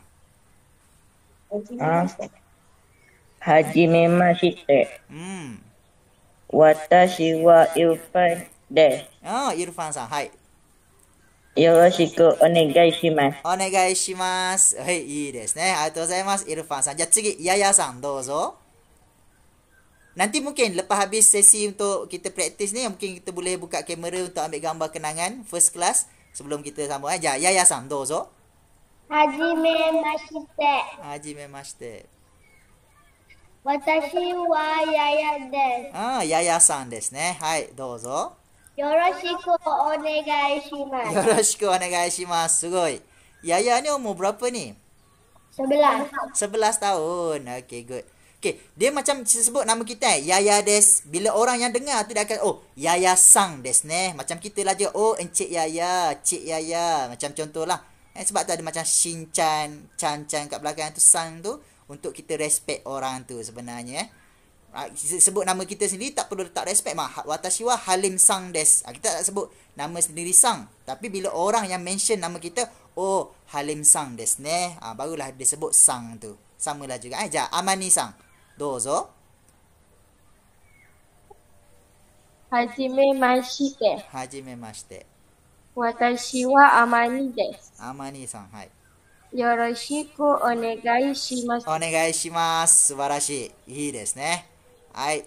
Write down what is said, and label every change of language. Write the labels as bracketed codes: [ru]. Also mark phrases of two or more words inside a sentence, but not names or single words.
[ja] あ、はじめまして。うん。私はイルファンでああ、イルファンさん。はい。す。よろしくお願いします。お願いします。はい、いいですね。ありがとうございます、イルファンさん。じゃあ次、ヤヤさん、どうぞ。 [ms] Nanti mungkin lepas habis sesi untuk kita praktis ni, mungkin kita boleh buka kamera untuk ambil gambar kenangan [en] first class [ms] sebelum kita sambung. Ya, [ja] Yaya-san, どうぞ。はじめまして。はじめまして。私はややです。ああ、Yaya-さんですね。はい、どうぞ。よろしくお願いします。よろしくお願いします。すごい。Yaya [ms] ni umur berapa ni? 11. 11 tahun. [en] Okay, good. [ms] Okay, dia macam sebut nama kita Yaya des. Bila orang yang dengar tu dia akan, oh, [ja] ヤヤさんですね. [ms] Macam kita lah je, oh, Encik Yaya, Cik Yaya. Macam contohlah. Sebab tu ada macam Shin-chan, Chan-chan kat belakang tu, sang tu. Untuk kita respect orang tu sebenarnya. Sebut nama kita sendiri tak perlu letak respect. [ja] 私はハリムさんです. [ms] Kita tak sebut nama sendiri sang. Tapi bila orang yang mention nama kita, oh, [ja] ハリムさんですね. [ms] Barulah dia sebut sang tu. Samalah juga. Ja, Amani sang. どうぞ。 [ja] はじめまして。はじめまして。私はアマニです。アマニさん、はい。よろしくお願いします。お願いします。素晴らしい。いいですね。はい。